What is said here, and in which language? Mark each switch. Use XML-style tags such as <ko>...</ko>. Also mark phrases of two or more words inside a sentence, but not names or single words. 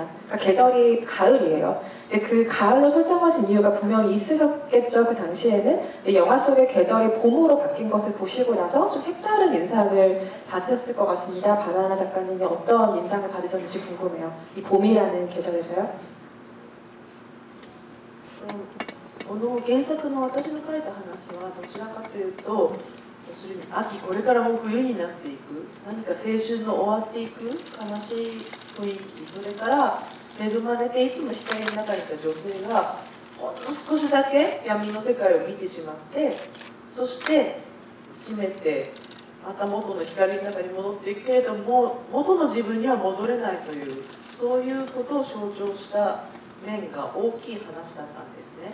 <ko>그러니까 계절이 가을이에요. 근데 그 가을로 설정하신 이유가 분명히 있으셨겠죠. 그 당시에는 영화 속의 계절이 봄으로 바뀐 것을 보시고 나서 좀 색다른 인상을 받으셨을 것 같습니다. 바나나 작가님이 어떤 인상을 받으셨는지 궁금해요. 이 봄이라는 계절에서요.</ko> <ja>この原作の私の書いた話はどちらかというと要するに秋これからもう冬になっていく何か青春の終わっていく悲しい雰囲気それから恵まれていつも光の中にいた女性がほんの少しだけ闇の世界を見てしまってそして閉めてまた元の光の中に戻っていくけれども元の自分には戻れないというそういうことを象徴した面が大きい話だったんですね。</ja>